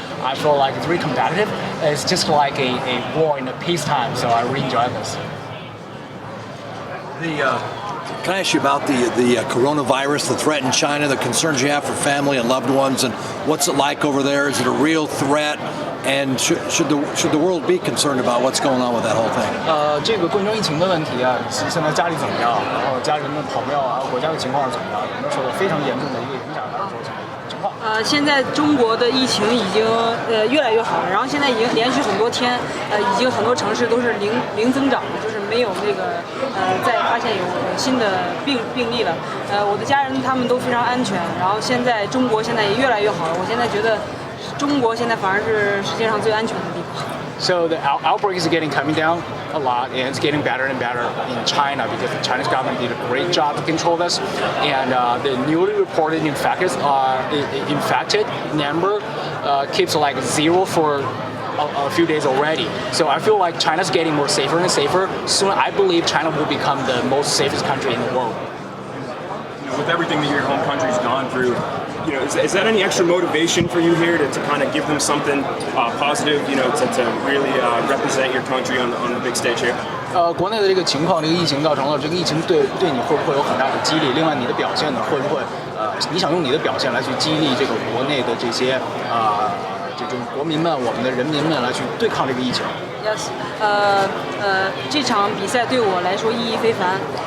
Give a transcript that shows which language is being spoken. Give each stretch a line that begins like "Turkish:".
English: I feel like it's really competitive. It's just like a war in the peacetime, so I really enjoy this. Can I ask you about the coronavirus, the threat in China, the concerns you have for family and loved ones, and what's it like over there? Is it a real threat? And should the world be concerned about what's going on with that whole thing?
Chinese: 这个冠状疫情的问题啊，你现在家里怎么样？然后家人的朋友啊，国家的情况是怎么样？有没有受到非常严重的一个影响，还是说什么情况？现在中国的疫情已经越来越好了，然后现在已经连续很多天，已经很多城市都是零增长了，就是没有那个再发现有新的病例了。我的家人他们都非常安全，然后现在中国现在也越来越好了，我现在觉得中国现在反而是世界上最安全的地方。
English: So the outbreak is coming down a lot, and it's getting better and better in China because the Chinese government did a great job to control this, and the newly reported infected number keeps like zero for a few days already. So I feel like China's getting more safer and safer. Soon, I believe China will become the most safest country in the world. With everything that your home country's gone through, is that any extra motivation for you here to kind of give them something positive, to really represent your country on the big stage here?
Chinese: 国内的这个情况，这个疫情造成了这个疫情对你会不会有很大的激励？另外，你的表现呢，会不会你想用你的表现来去激励这个国内的这些这种国民们，我们的人民们来去对抗这个疫情？ Yes， 这场比赛对我来说意义非凡。